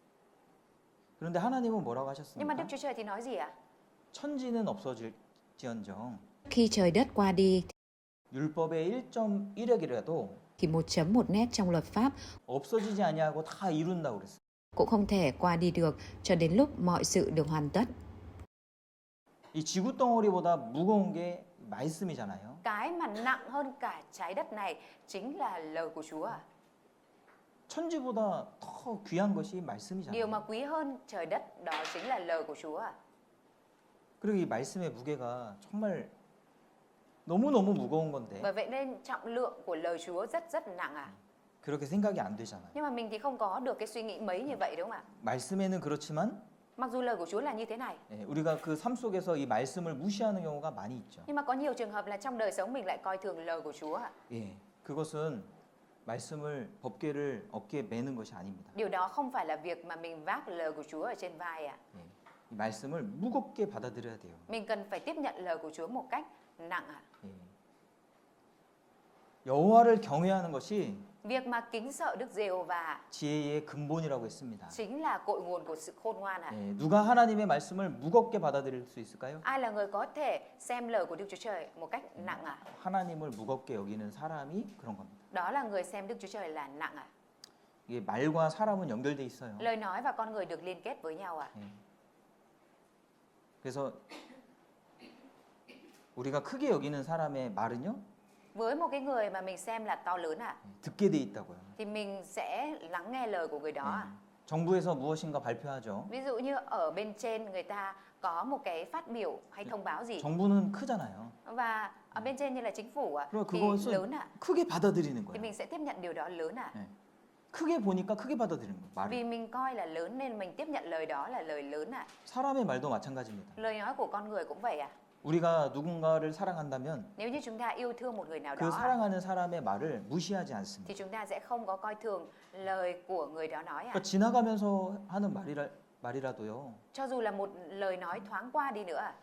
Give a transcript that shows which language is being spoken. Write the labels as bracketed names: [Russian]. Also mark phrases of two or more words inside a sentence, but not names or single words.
[Korean] 그런데 하나님은 뭐라고 [Vietnamese] Nhưng mà Đức [Korean] 하셨습니까? [Vietnamese] Chúa Trời thì nói gì ạ? [Korean] 천지는 없어질지언정 [Vietnamese] Khi trời đất qua đi [Korean] 율법의 1.1획이라도 [Vietnamese] thì một chấm một nét trong luật pháp [Korean] 없어지지 아니하고 다 이룬다고 그랬어요. [Vietnamese] cũng không thể qua đi được cho đến lúc mọi sự được hoàn tất. [Korean] 이 지구 덩어리보다 무거운 게 말씀이잖아요. [Vietnamese] Cái mà nặng hơn cả trái đất này chính là lời của Chúa ạ. [Korean] 천지보다 더 귀한 것이 [Vietnamese] Điều [Korean] 말씀이잖아요. [Vietnamese] mà quý hơn trời đất đó chính là lời của Chúa ạ. [Korean] 그리고 이 말씀의 무게가 정말 너무너무 무거운 건데 [Vietnamese] Bởi vậy nên trọng lượng của lời Chúa rất rất nặng ạ. [Korean] 그렇게 생각이 안 되잖아요. [Vietnamese] Nhưng mà mình thì không có được cái suy nghĩ mấy như vậy đúng không ạ? [Korean] 말씀에는 그렇지만 [Vietnamese] Mặc dù lời của Chúa là như thế này, [Korean] 우리가 그 삶 속에서 이 말씀을 무시하는 경우가 많이 있죠. [Vietnamese] nhưng mà có nhiều trường hợp là trong đời sống mình lại coi thường lời của Chúa ạ. [Korean] 예, 그것은 말씀을 법궤를 어깨에 매는 것이 아닙니다. [Vietnamese] Điều đó không phải là việc mà mình vác lời của Chúa ở trên vai ạ. [Korean] 예, 이 말씀을 무겁게 받아들여야 돼요. [Vietnamese] Mình cần phải tiếp nhận lời của Chúa một cách nặng ạ. [Korean] 예. 여호와를 경외하는 것이 [Vietnamese] Việc mà kính sợ Đức Giê-hô-va [Korean] 지혜의 근본이라고 했습니다. [Vietnamese] chính là cội nguồn của sự khôn ngoan ạ. [Korean] 예, 누가 하나님의 말씀을 무겁게 받아들일 수 있을까요? [Vietnamese] Ai là người có thể xem lời của Đức Chúa Trời một cách nặng ạ? [Korean] 하나님을 무겁게 여기는 사람이 그런 겁니다. [Vietnamese] Đó là người xem Đức Chúa Trời là nặng ạ. [Korean] 이게 말과 사람은 연결돼 있어요. [Vietnamese] Lời nói và con người được liên kết với nhau ạ. [Korean] 예. 그래서 우리가 크게 여기는 사람의 말은요 [Vietnamese] Với một cái người mà mình xem là to lớn ạ, [Korean] 듣게 돼 있다고요. [Vietnamese] thì mình sẽ lắng nghe lời của người đó ạ. [Korean] 정부에서 무엇인가 발표하죠. [Vietnamese] Ví dụ như ở bên trên người ta có một cái phát biểu hay thông báo gì, [Korean] 정부는 크잖아요. [Vietnamese] và ở bên trên như là chính phủ ạ, [Korean] 그럼 [Vietnamese] thì [Korean] 그것은 [Vietnamese] lớn ạ, [Korean] 크게 받아들이는 [Vietnamese] thì [Korean] 거예요. [Vietnamese] mình sẽ tiếp nhận điều đó lớn ạ. [Korean] 크게 보니까 크게 받아들이는 거예요. 말을. [Vietnamese] Vì mình coi là lớn nên mình tiếp nhận lời đó là lời lớn ạ. [Korean] 사람의 말도 마찬가지입니다. [Vietnamese] Lời nói của con người cũng vậy ạ. [Korean] 우리가 누군가를 사랑한다면 [Vietnamese] Nếu như chúng ta yêu thương một người nào [Korean] 그 [Vietnamese] đó ạ, [Korean] 사랑하는 사람의 말을 무시하지 않습니다. [Vietnamese] thì chúng ta sẽ không có coi thường lời của người đó nói ạ. [Korean] 그러니까 지나가면서 하는 말이라도요. [Vietnamese] Cho dù là một lời nói thoáng qua đi nữa ạ,